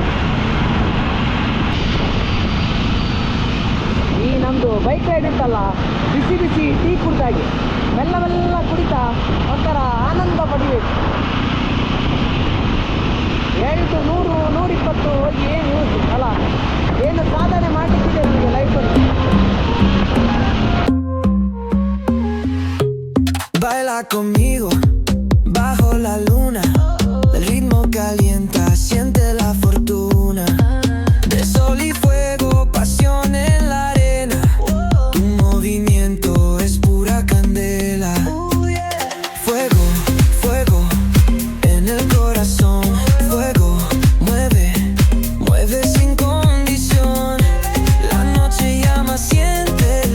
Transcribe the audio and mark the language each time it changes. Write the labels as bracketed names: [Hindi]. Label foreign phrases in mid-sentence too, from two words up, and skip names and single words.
[Kannada] ಈ ನಮ್ಮದು [English] bike ride [Kannada] ಉಂಟಲ್ಲ, ಬಿಸಿ ಬಿಸಿ ಟೀ ಕುಡ್ದಾಗೆ ಮೆಲ್ಲ ಕುಡಿತಾ ಒಂಥರ ಆನಂದ ಪಡಿಬೇಕು. 700, 120 ಹೋಗಿ ಏನು ಯೂಸ್ ಅಲ್ಲ, ಏನು ಸಾಧನೆ ಮಾಡಲಿಕ್ಕಿದೆ ನಮಗೆ ಲೈಫಲ್ಲಿ. [Spanish] Baila conmigo bajo la luna, el ritmo calienta, siente la fortuna de sol y fuego, pasión en la arena, tu movimiento es pura candela, fuego, fuego en el corazón, fuego, mueve sin condición, la noche llama, siente